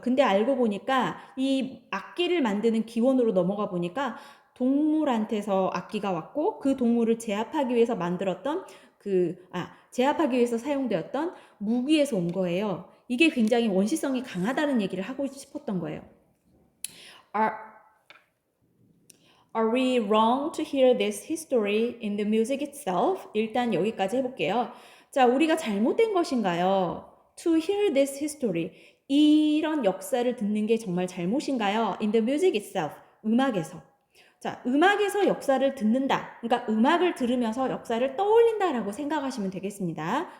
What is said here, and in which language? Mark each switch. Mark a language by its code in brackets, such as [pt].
[ko] 근데 알고 보니까 이 악기를 만드는 기원으로 넘어가 보니까 동물한테서 악기가 왔고 그 동물을 제압하기 위해서 만들었던 제압하기 위해서 사용되었던 무기에서 온 거예요. 이게 굉장히 원시성이 강하다는 얘기를 하고 싶었던 거예요. [en] Are we wrong to hear this history in the music itself? [ko] 일단 여기까지 해볼게요. 자, 우리가 잘못된 것인가요? [en] To hear this history. [ko] 이런 역사를 듣는 게 정말 잘못인가요? [en] In the music itself. [ko] 음악에서. 자, 음악에서 역사를 듣는다. 그러니까 음악을 들으면서 역사를 떠올린다라고 생각하시면 되겠습니다.